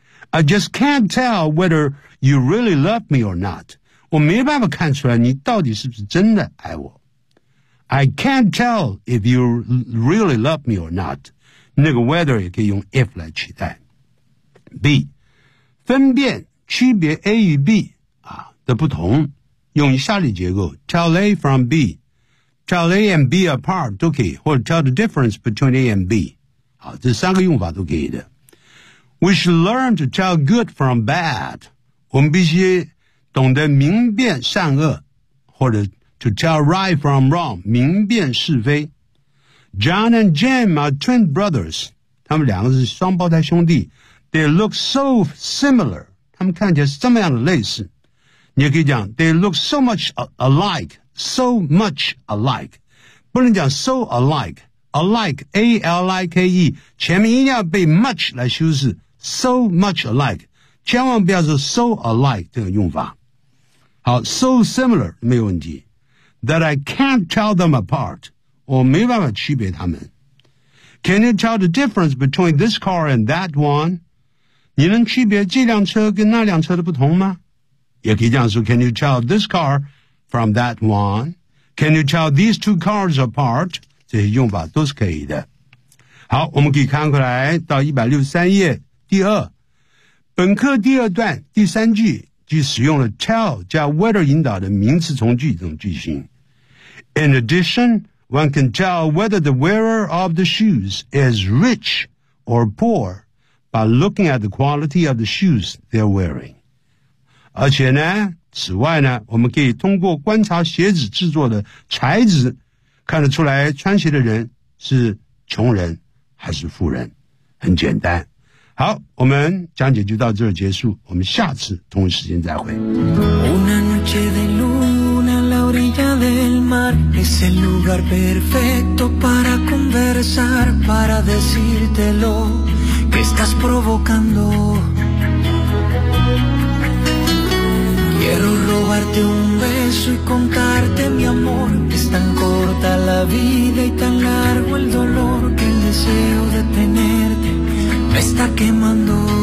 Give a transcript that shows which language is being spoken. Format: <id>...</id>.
<en>I just can't tell whether you really love me or not.</en> <zh>我没办法看出来你到底是不是真的爱我。</zh> <en>I can't tell if you really love me or not.</en> <zh>那个 whether 也可以用 if 来取代。B， 分辨区别 A 与 B 啊的不同，用以下列结构 ：</zh> <en>tell A from B， tell A and B apart</en> <zh>都可以，或者</zh> <en>tell the difference between A and B。</en> <zh>好，这三个用法都可以的。</zh> <en>We should learn to tell good from bad.</en> <zh>我们必须懂得明辨善恶，或者</zh> <en>to tell right from wrong，</en> <zh>明辨是非。</zh> <en>John and Jim are twin brothers.</en> <zh>他们两个是双胞胎兄弟。</zh> <en>They look so similar.</en> <zh>他们看起来是这么样的类似。你也可以讲</zh> <en>they look so much alike, so much alike.</en> <zh>不能讲</zh> <en>so alike.</en> <zh>Alike, A-L-I-K-E, 前面一定要被 much 来修饰</zh> <en>so much alike,</en> <zh>千万不要说 so alike 这个用法。</zh> <en>好 ,so similar,</en> <zh>没有问题。</zh> <en>That I can't tell them apart,</en> <zh>我没办法区别他们。</zh> <en>Can you tell the difference between this car and that one?</en> <zh>你能区别这辆车跟那辆车的不同吗？也可以这样说 ,</zh> <en>can you tell this car from that one? Can you tell these two cars apart?</en> <zh>这些用法都是可以的。好，我们可以看过来到163页第二本课第二段第三句，即使用了 tell 加 whether 引导的名词从句这种句型。</zh> <en>In addition, one can tell whether the wearer of the shoes is rich or poor by looking at the quality of the shoes they're wearing.</en> <zh>而且呢，此外呢，我们可以通过观察鞋子制作的材质看得出来穿鞋的人是穷人还是富人，很简单。好，我们讲解就到这儿结束，我们下次同一时间再会。</zh> <es>Una noche de luna a la orilla del mar es el lugar perfecto para conversar para decírtelo que estás provocando quiero robarte un beso y contarte mi amorLa vida y tan largo el dolor que el deseo de tenerte me está quemando.</es>